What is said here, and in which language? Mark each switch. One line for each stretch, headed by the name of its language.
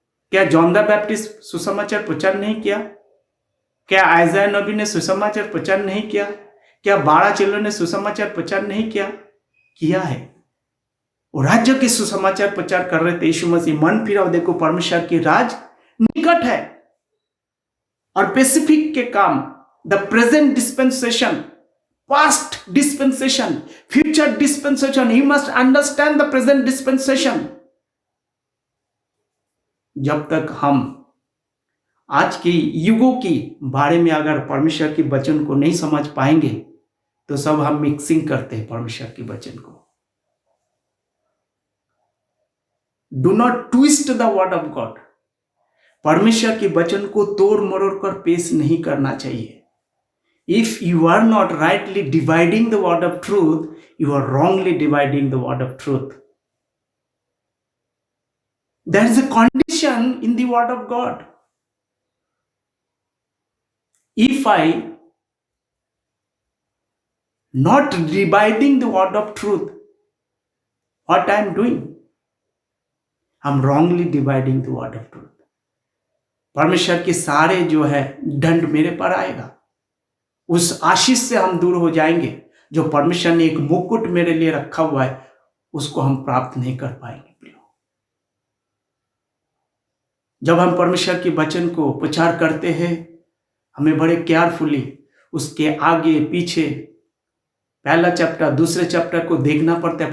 Hindi: क्या John the Baptist सुसमाचार प्रचार नहीं किया? क्या आयजाया नबी ने सुसमाचार प्रचार नहीं किया? क्या 12 चेलों ने सुसमाचार प्रचार नहीं किया? किया है। वो राज्य के सुसमाचार प्रचार कर रहे थे। यीशु मसीह मन फिराओ, देखो परमेश्वर की राज निकट है। और स्पेसिफिक के काम,
English: The present dispensation, past dispensation, future dispensation, you must understand the present dispensation.
Hindi: जब तक हम आज के युगों की बारे में अगर परमेश्वर के वचन को नहीं समझ पाएंगे तो सब हम मिक्सिंग करते हैं परमेश्वर के वचन को। Do not twist the word of God. परमेश्वर के वचन को तोड़ मरोड़ कर पेश नहीं करना चाहिए।
English: If you are not rightly dividing the word of truth, you are wrongly dividing the word of truth. There is a condition in the word of God. If I not dividing the word of truth, what I am doing? I am wrongly dividing the word of truth.
Hindi: परमेश्वर के सारे जो है दंड मेरे पर आएगा, उस आशीष से हम दूर हो जाएंगे। जो परमेश्वर ने एक मुकुट मेरे लिए रखा हुआ है उसको हम प्राप्त नहीं कर पाएंगे। प्रियो, जब हम परमेश्वर के वचन को प्रचार करते हैं, हमें बड़े केयरफुली उसके आगे पीछे पहला चैप्टर दूसरे चैप्टर को देखना पड़ता है।